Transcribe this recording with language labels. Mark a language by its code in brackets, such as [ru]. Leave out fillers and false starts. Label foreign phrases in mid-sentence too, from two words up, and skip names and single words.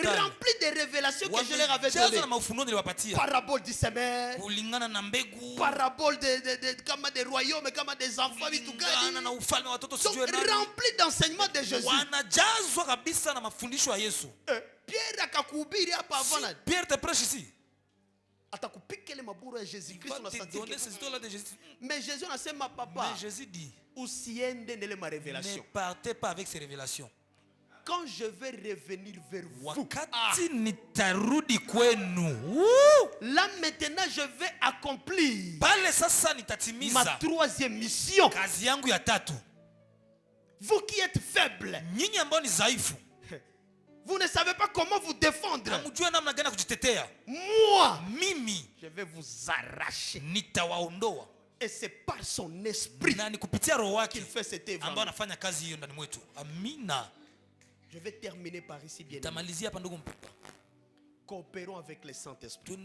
[fr] Rempli de révélations que je leur avais données. Parabole du semeur. Parabole des royaumes, comme des enfants. Donc rempli d'enseignements de Jésus. [sw] Pierre akakuhubiri hapa avant. [fr] Pierre te prêche ici. [sw] Atakupika ile maburu ya Jésus Christ [fr] on a senti. [sw] Mais Jésus anasema papa. [fr] Mais Jésus dit. [sw] Usiende nele [fr] ma révélation. Ne partez pas avec ces révélations. Quand je vais revenir vers vous. [sw] Wakati nitarudi kwenu. [fr] Là maintenant je vais accomplir. [sw] Pale sasa nitatimiza. [fr] Ma troisième mission. [sw] Kazi yangu ya tatu. [fr] Vous qui êtes faibles. [sw] Nyinyi ambao ni dhaifu. [fr] Vous ne savez pas comment vous défendre. [sw] Moi, mimi, [fr] je vais vous arracher. [sw] Nitawaondoa. [fr] Et c'est par son esprit qu'il fait cette œuvre. [sw] Amina. [fr] Je vais terminer par ici bien. Coopérons avec le Saint-Esprit.